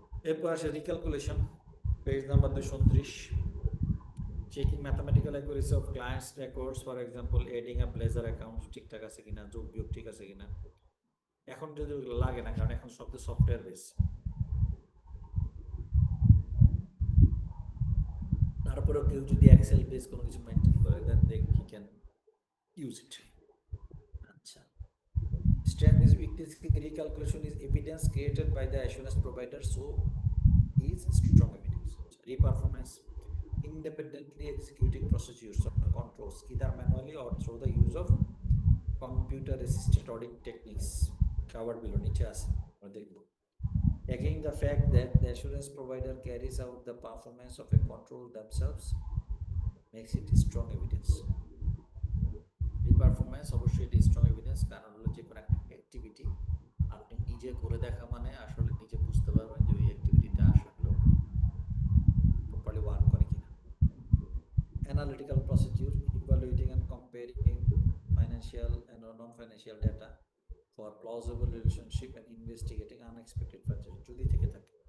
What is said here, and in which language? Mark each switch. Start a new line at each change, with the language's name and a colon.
Bangla: এরপর আসে রিক্যালকুলেশন, page number 229।
English: checking mathematical accuracy of clients records, for example adding up ledger account
Bangla: ঠিকঠাক আছে কিনা, যোগ বিয়োগ ঠিক আছে কিনা। এখন যদি লাগে না, কারণ এখন সব সফটওয়্যার বেস। তারপরেও কেউ যদি এক্সেল বেস কোনো কিছু মেনটেন করে দেন,
English: Then he can use it. আচ্ছা, strength is weakness recalculation is evidence created by the assurance provider, so is strong evidence. Reperformance, independently executing procedures or controls either manually or through the use of computer assisted audit techniques covered below
Bangla: niche আছে আমরা দেখব।
English: Again, the fact that the assurance provider carries out the performance of a control themselves makes it strong evidence.
Bangla: Reperformance অবশ্যই এটা strong evidence, কারণ হলো যে কোনো একটা অ্যাক্টিভিটি আপনি নিজে করে দেখা মানে আসলে নিজে বুঝতে পারবেন যে ওই অ্যাক্টিভিটিটা আসলে প্রপারলি ওয়ার্ক করে কিনা।
English: Analytical procedure, evaluating and comparing financial and non-financial data for plausible relationship and investigating unexpected factors
Bangla: যদি থেকে থাকে,